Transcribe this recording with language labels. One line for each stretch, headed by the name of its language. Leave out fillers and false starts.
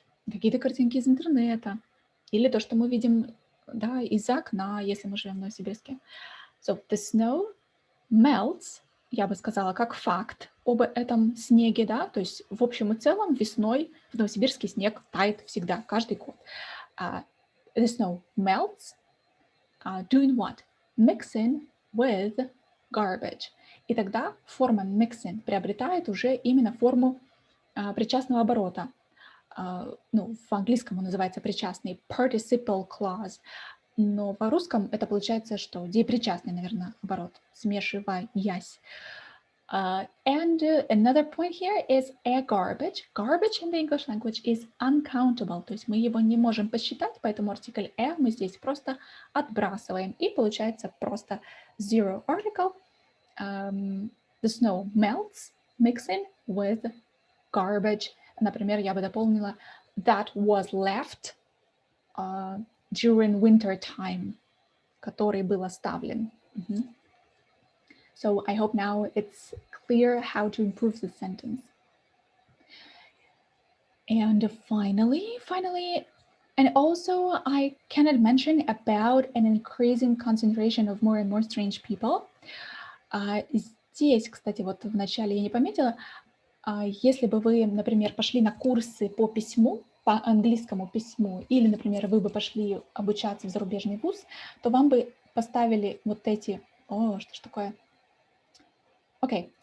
Russian: Какие-то картинки из интернета, или то, что мы видим, да, из-за окна, если мы живем в Новосибирске.
English: So the snow melts,
Russian: я бы сказала, как факт об этом снеге, да, то есть в общем и целом весной в Новосибирске снег тает всегда, каждый год.
English: The snow melts, doing what? Mixing with garbage.
Russian: И тогда форма mixing приобретает уже именно форму причастного оборота. Ну, в английском он называется причастный, participle clause, но по русском это получается, что деепричастный, наверное, оборот, смешиваясь.
English: And another point here is a garbage. Garbage in the English language is uncountable,
Russian: то есть мы его не можем посчитать, поэтому артикль a мы здесь просто отбрасываем, и получается просто zero article.
English: The snow melts, mixing with garbage.
Russian: Например, я бы дополнила
English: that was left during winter time,
Russian: который был оставлен.
English: So I hope now it's clear how to improve the sentence. And finally, and also I cannot mention about an increasing concentration of more and more strange people.
Russian: Здесь, кстати, вот в начале я не пометила, если бы вы, например, пошли на курсы по письму, по английскому письму, или, например, вы бы пошли обучаться в зарубежный вуз, то вам бы поставили вот эти... О, что ж такое? Окей.